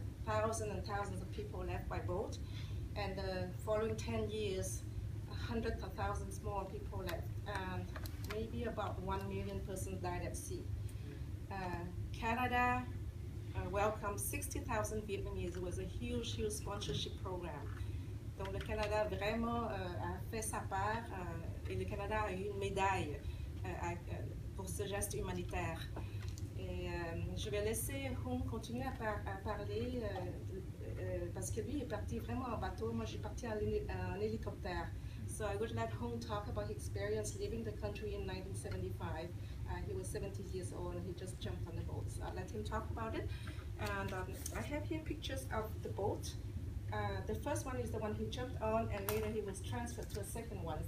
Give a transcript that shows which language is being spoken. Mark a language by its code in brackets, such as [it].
[en] Thousands and thousands of people left by boat. And the following 10 years, hundreds of thousands more people left. And maybe about 1 million persons died at sea. Canada welcomed 60,000 Vietnamese. It was a huge, huge sponsorship program. [fr] Donc le Canada vraiment a fait sa part, et le Canada a eu une médaille pour ce geste humanitaire. Et je vais laisser Hung continuer à parler parce que lui est parti vraiment en bateau. Moi, j'ai parti en hélicoptère. [en] So I would let Hung talk about his experience leaving the country in 1975. He was 70 years old and he just jumped on the boat. So I'll let him talk about it. And I have here pictures of the boat. The first one is the one he jumped on, and later he was transferred to a second one.